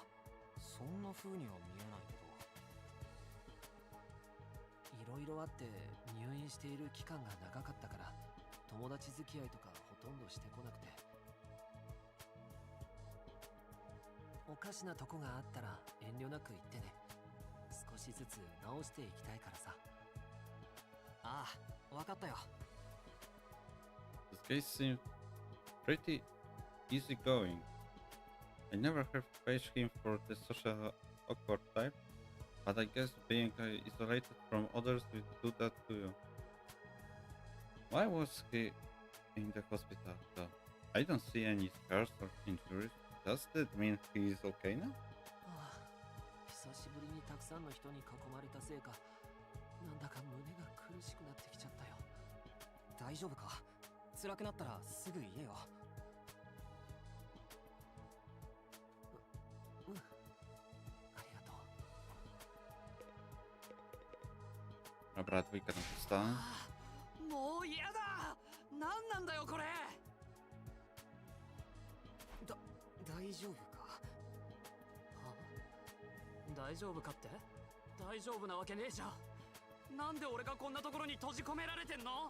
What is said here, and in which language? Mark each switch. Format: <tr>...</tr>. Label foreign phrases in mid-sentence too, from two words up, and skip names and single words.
<ja>そんな風には見えないけど。いろいろあって入院している期間が長かったから、友達付き合いとかほとんどしてこなくて。おかしなとこがあったら遠慮なく言ってね。少しずつ直していきたいからさ。ああ、わかったよ。</ja> <en>This guy seems pretty easygoing. I never have faced him for the social awkward type, but I guess being isolated from others will do that to you. Why was he in the hospital though? I don't see any scars or injuries. Does that mean he is okay now?</en> <ja>久しぶりにたくさんの人に囲まれたせいか、なんだか胸が苦しくなってきちゃったよ。大丈夫か？辛くなったらすぐ言えよ。うん、ありがとう。</ja> <pl>Dobra, dwójka tam została.</pl> <ja>もう嫌だ。何なんだよこれ。大丈夫か？大丈夫かって？大丈夫なわけねえじゃん。なんで俺がこんなところに閉じ込められてんの？</ja>